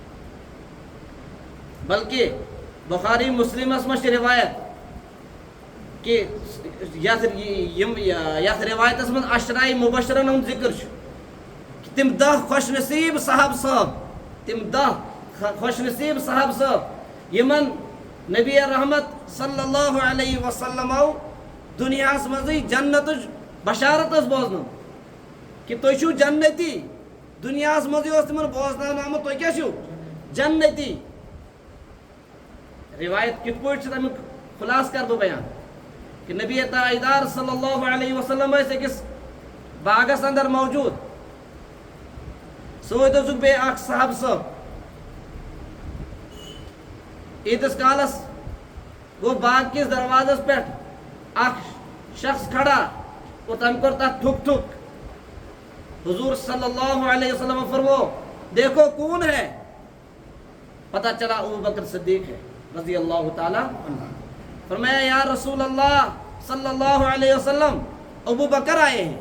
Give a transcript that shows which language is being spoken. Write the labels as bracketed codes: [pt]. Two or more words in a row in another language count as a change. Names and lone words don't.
[ks] بلکہ بخاری مسلم اسمش روایت کہ یتھ روایتس من عشراء مبشرن ہند ذکر کہ تم 10 خوش نصیب صاحب صاحب، تم 10 خوش نصیب صاحب صاحب یمن نبی رحمت صلی اللہ علیہ وسلم دنیا مزے جنت بشارت بوزن کہ تھی چھو جنتی، دنیا مزے تمن بوزن آمت تھی کیا چھو جنتی. روایت کت پہ تمیک خلاص کر بہ بیان کہ نبی تاجدار صلی اللہ علیہ وسلم اکس باغس اندر موجود، ست دک بی اخ صاحب صاحب عیدس کالس گو باغ کس دروازس پہ اخ شخص کھڑا اور تم کور تک تھک تھک. [ur] حضور صلی اللہ علیہ وسلم فرمو دیکھو کون ہے؟ پتہ چلا ابو بکر صدیق ہے رضی اللہ تعالی عنہ. فرمایا یا رسول اللہ صلی اللہ علیہ وسلم ابو بکر آئے ہیں.